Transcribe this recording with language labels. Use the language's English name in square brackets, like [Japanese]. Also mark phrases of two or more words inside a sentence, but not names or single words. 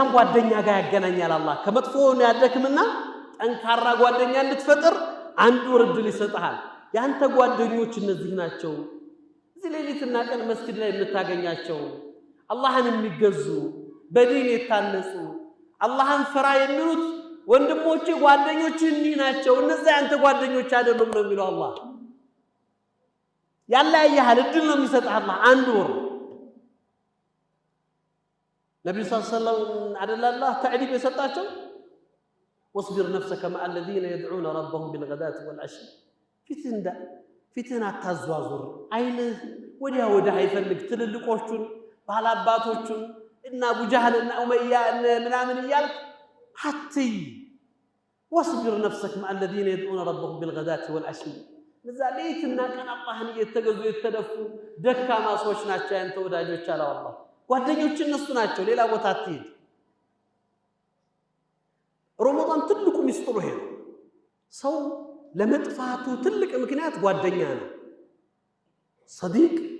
[Amharic] ጓደኛ ጋር ያገናኛል። አላህ ከመጥፎ ያደክምና ጠንካራ ጓደኛ እንድትፈጥር አንዱ እድል ይሰጣል። ያንተ ጓደኞች እነዚህ ናቸው። እዚህ ሌሊትና ቀን መስጊድ ላይ የምታገኛቸው አላህን የሚገዙ በዲን የታነጹ አላህን ፍራ የሚሉት ወንድሞች ጓደኞች እነዚህ ናቸው። እነዛ ያንተ ጓደኞች አይደሉም ነው የሚለው አላህ። ያለያያል እድል ነው የሚሰጣህ አላህ አንዱ ወር [Arabic] ነብዩ صلى الله عليه وسلم አደላላህ ተዕዲብ የሰጣቸው واصبر نفسك مع الذين يدعون ربهم بالغداة [Amharic] والعشي ፊትህን አታዟዙር። አይንህ ወዲያ ወዲህ አይፈልግ። ትልልቆቹን ባላባቶቹን እና አቡ ጀህል እና ኡመያ ምናምን እያልክ አትይ። [Arabic] واصبر نفسك مع الذين يدعون ربهم بالغداة والعشي [Amharic] እዛ ሌሊትና ቀን አላህን እየተገዙ የተደፉ ደካማ ሰዎች ናቸው ያንተ ወዳጆች አለ አላህ። ጓደኞች እነሱ ናቸው። ሌላ ቦታ አትሄድ። ረመዳን ትልቁ ሚስጥሩ ይሄ ነው። ሰው ለመጥፋቱ ትልቅ ምክንያት ጓደኛ ነው። صديق